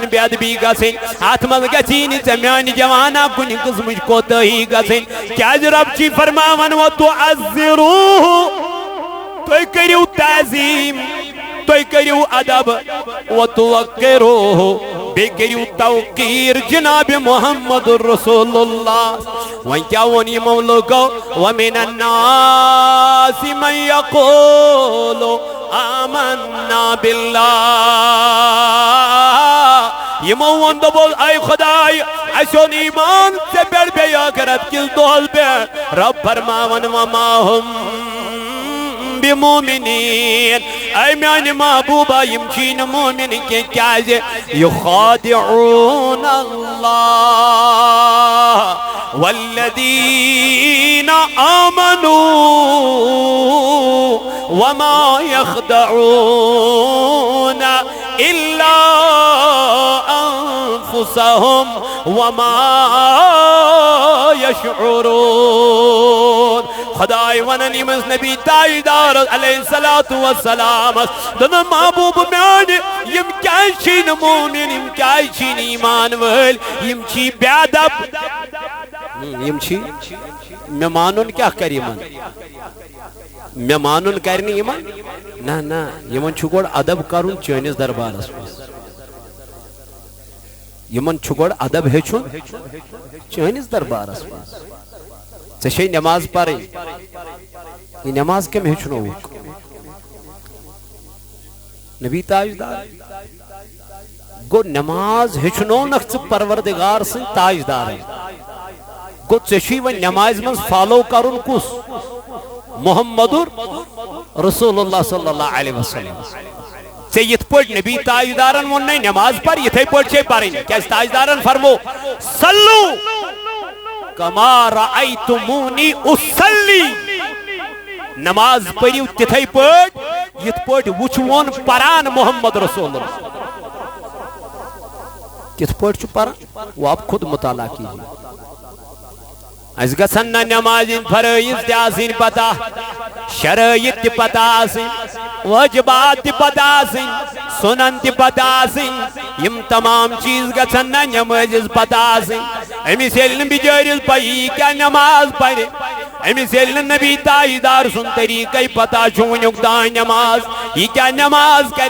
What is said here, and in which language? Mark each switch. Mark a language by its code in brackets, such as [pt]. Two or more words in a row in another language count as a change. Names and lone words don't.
[ks] بے ادبی گژھٕنۍ اتھ منٛز گژھی نہٕ ژےٚ میانہِ جوانا کُنہِ قٕسمٕچ کوتٲہی گژھٕنۍ کیازِ رب چھُے فرماوان وَتُعَزِّرُوهُ تُہۍ کٔرِو تعظیٖم تُہۍ کٔرِو ادب وَتُوَقِّرُوهُ بیٚیہِ کٔرِو توقیٖر جناب محمد رسول اللہ وۄنۍ کیٛاہ ووٚن یِمو لوٗکو [ar] وَمِنَ النَّاسِ مَن یَقوٗلُ آمَنَّا بِاللَّهِ [ks] یِمو ووٚن دوٚپُکھ اے خۄداے اَسہِ اوٚن ایٖمان ژےٚ پٮ۪ٹھ بیٚیہِ ٲخرت کِس دۄہس پٮ۪ٹھ رب فرماوان [ar] وَما ہُم بِمُؤمِنِیٖن [ks] اے میانہِ محبوبہ یِم چھی نہٕ مومِن کینٛہہ کیازِ [ar] یُخادِعوٗنَ اللّٰہ والذین آمنوا وما يخدعون الا انفسهم وما يشعرون [ks] خدای ونن یمس نبی تاجدار [ar] علیہ الصلوۃ والسلام [ks] دن محبوب میانہ یم کیا چھ نہ مومن یم کیا چھ نہ ایمان ول یم چھ بے ادب یم چھ مے مانن کیا کر یمن مے مانن کرنی یمن نہ یمن چھ گوڑ ادب کرن چٲنِس دربارس منٛز یمن چھ گوڑ ادب ہیچھن چٲنِس دربارس منٛز ژےٚ چھے نماز پرٕنۍ یہِ نماز کٔمۍ ہیٚچھنووُکھ نبی تاجدار گوٚو نماز ہیٚچھنونکھ ژٕ پروردگار سٕنٛدۍ تاجدارن گوٚو ژےٚ چھُے وۄنۍ نمازِ منٛز فالو کرُن کُس محمد رسول اللہ [ar] صلی اللہ علیہ وسلم [ks] ژےٚ یِتھ پٲٹھۍ نبی تاجدارن ووٚننے نماز پر یِتھے پٲٹھۍ چھے پرٕنۍ کیازِ تاجدارن فرمو [ar] صلو کما رأیتمونی اصلی [ks] نماز پڑھیو تتھے پٲٹھۍ یِتھ پٲٹھۍ وٕچھوون پران محمد رسول اللہ کِتھ پٲٹھۍ چھُ پران [ur] وہ آپ خود مطالعہ کیجیے [ks] اس گژھن نہ نمازِ فرٲیض تہِ آسٕنۍ پتہ شرٲیط تہِ پتہ آسٕنۍ واجبات تہ پتہ آسن سنن تہ پتہ آسن یم تمام چیز گژھن نہ نمازز پتہ آسن امس ییٚلہِ نہٕ بِچٲرِس پَیی کیٛاہ نماز پرِ امس ییٚلہِ نہٕ نبی تاجدار سُنٛد طریٖقے پتہ چھُ وٕنیُک تام نماز یہِ کیٛاہ نماز کرِ